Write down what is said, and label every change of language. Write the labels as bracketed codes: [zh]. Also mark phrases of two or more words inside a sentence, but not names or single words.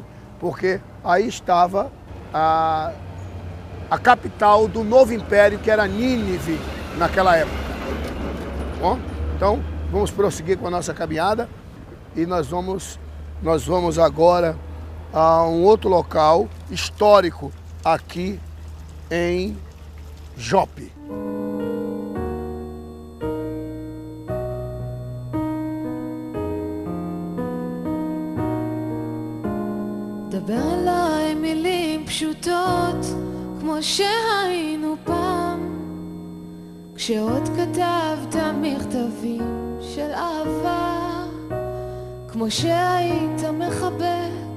[pt] Porque aí estava a capital do novo império, que era Nínive, naquela época. Bom, então, vamos prosseguir com a nossa caminhada e nós vamos agora a um outro local histórico aqui em Jope. [he] דבר אליי מילים פשוטות כמו שהיינו פעם כשעוד כתבת מכתבים של אהבה כמו שהיית מחבק